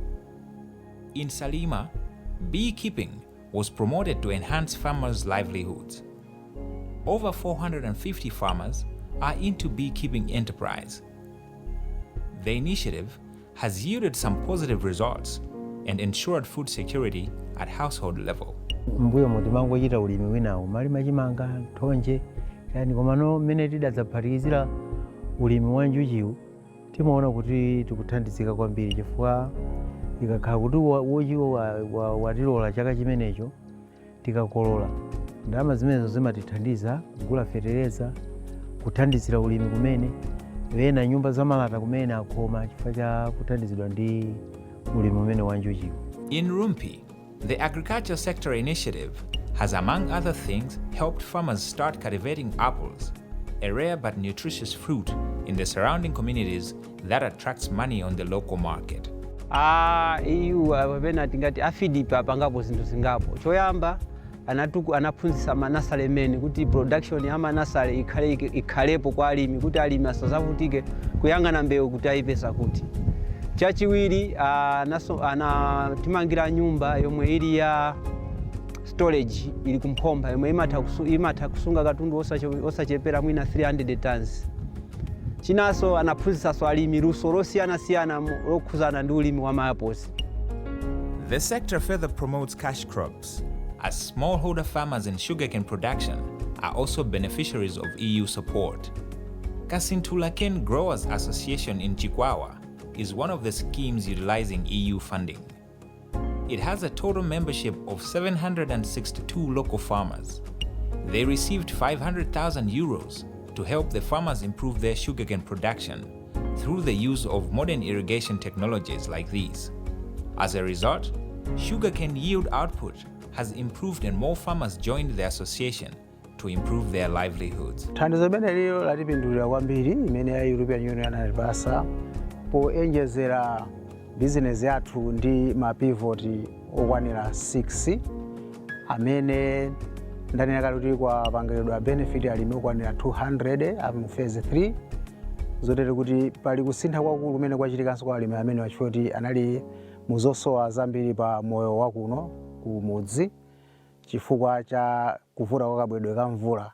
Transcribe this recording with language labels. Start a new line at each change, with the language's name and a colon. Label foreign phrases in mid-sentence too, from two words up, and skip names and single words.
English: In Salima, beekeeping was promoted to enhance farmers' livelihoods. Over 450 farmers are into beekeeping enterprise. The initiative has yielded some positive results and ensured food security at household level.
Nyanja: Mbuyo mutimangochita ulimi winawo mali machimanga thonje yani komano mmene tidadzaphatikizira ulimi wa njuchiwu timaona kuti tikuthandizika kwambiri chifukwa ikakhala kuti wochiwo watilola chaka chimenecho tikakolola ndalama zimenezo zimatithandiza kugula fetereza kuthandizira ulimi kumene wena nyumba zamalata kumene akhoma chifukwa cha kuthandizidwa ndi ulimi umene wa njuchiwu.
English: In Rumpi, the Agriculture Sector Initiative has, among other things, helped farmers start cultivating apples, a rare but nutritious fruit in the surrounding communities that attracts money on the local market.
Nyanja: EU apena tingati afidipa apangapo zinthu zingapo. Choyamba anaphunzitsa manasale mene kuti production ya manasale ikhalepo kwa alimi kuti alimi asazavutike kuyang'ana mbewu kuti ayipeza kuti. Chachiwiri timangira nyumba yomwe ili ya storage ili kumphomba yomwe imatha kusunga katundu osachepera mwina 300 tons. Chinaso anaphunzitsa alimi luso losiyana-siyana lokhuzana ndi ulimi wa maaposi.
English: The sector further promotes cash crops, as smallholder farmers in sugarcane production are also beneficiaries of EU support. Kasintulaken Growers Association in Chikwawa is one of the schemes utilizing EU funding. It has a total membership of 762 local farmers. They received 500,000 euros to help the farmers improve their sugarcane production through the use of modern irrigation technologies like these. As a result, sugarcane yield output has improved and more farmers joined the association to improve their livelihoods.
Nyanja: Thandizo limene lilo latipindulira kwambiri imene ya European Union anatipasa poenjezera business yathu ndi mapivot okwanira 6 amene ndanena kale kuti kwapangiridwa benefit alimi okwanira 200 mu phase 3 zotere kuti pali kusintha kwakulu kumene kwachitikanso kwa alimi amene wachifoti anali muzosowa zambiri pa moyo wakuno kumudzi chifukwa cha kuvuta kwa kabwedwe ka mvula.